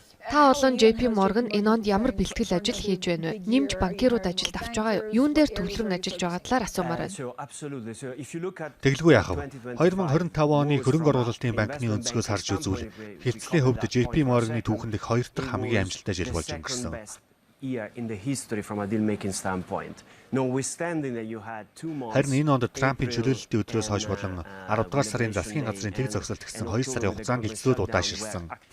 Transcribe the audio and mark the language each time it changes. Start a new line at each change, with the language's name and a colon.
Mongolian: Та болон JP Morgan энэ онд ямар бэлтгэл ажил хийж байна вэ? Нэмж банкирууд ажилд авч байгаа юу? Юун дээр төвлөрөн ажиллаж байгаа талаар асуумаар байна. Тэглгүй яах вэ? 2025 оны хөрөнгө оруулалтын банкны өнцгөөс харж үзвэл хилцлийн хувьд JP Morgan-ы түүхэнд их хоёр дахь хамгийн амжилттай жил болж өнгөрсөн.
English: year in the history from a deal making standpoint. Notwithstanding that you had 2 months.
Mongolian: Харин энэ онд Трампын чөлөөлөлтийн өдрөөс хойш болон 10 дугаар сарын засгийн газрын тэг зогсолт гэсэн 2 сарын хугацаанд эцлүүд удаашилсан.